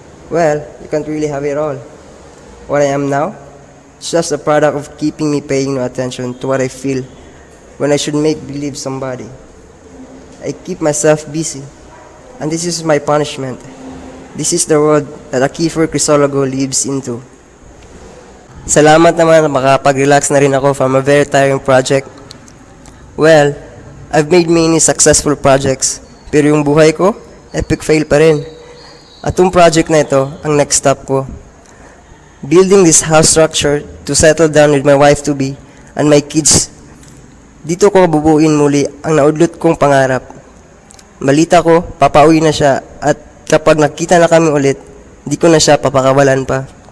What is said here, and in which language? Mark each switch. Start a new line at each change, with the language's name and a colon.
English: Well, you can't really have it all. What I am now, it's just a product of keeping me paying no attention to what I feel when I should make believe somebody. I keep myself busy, and this is my punishment. This is the world that a Kiefer Chrysologo lives into.
Filipino: Salamat naman na makapag-relax na rin ako
English: from a very tiring project. Well, I've made many successful projects,
Filipino: pero yung buhay ko, epic fail pa rin. At yung project na ito, ang next stop ko.
English: Building this house structure to settle down with my wife-to-be and my kids.
Filipino: Dito ko bubuin muli ang naudlot kong pangarap. Balita ko, papauwi na siya at kapag nakita na kami ulit, di ko na siya papakawalan pa.